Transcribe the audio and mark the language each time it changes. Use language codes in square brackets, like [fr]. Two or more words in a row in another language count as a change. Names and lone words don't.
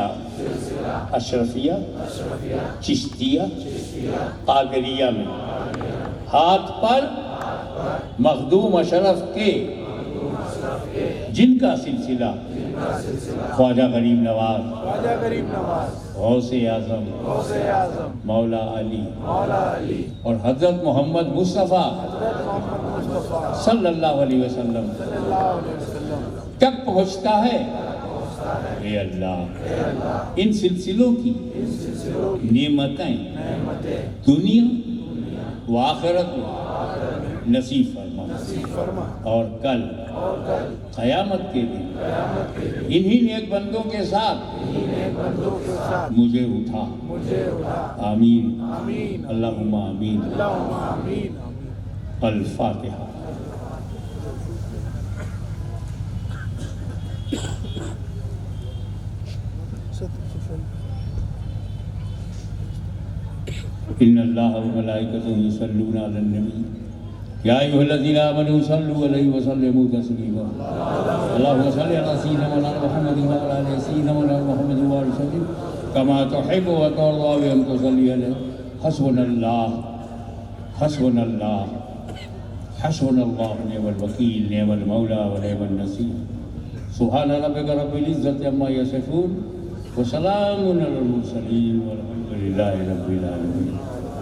[ur] اشرفیہ، چشتیہ، قادریہ میں ہاتھ پر مخدوم اشرف کے جن کا سلسلہ خواجہ غریب نواز، غوث اعظم، مولا علی اور حضرت محمد مصطفیٰ [ar] صلى الله عليه وسلم [ur] تک پہنچتا ہے. اے اللہ، ان سلسلوں کی نعمتیں دنیا و آخرت میں نصیب فرما اور کل قیامت کے دن انہیں نیک بندوں کے ساتھ مجھے اٹھا. [ar] آمين اللهم آمين. الفاتحة. إن الله وملائكته يصلون على النبي يا أيها الذين آمنوا صلوا عليه وسلموا تسليما. اللهم صل على سيدنا مولانا محمد وعلى آل سيدنا مولانا محمد وسلم كما تحب وترضى وأن تصلي عليه. حسبنا الله حسبنا الله حسبنا الله نعم الوكيل نعم المولى ونعم النصير. سبحان ربك رب العزة عما يصفون وسلام على المرسلين والحمد لله رب العالمين.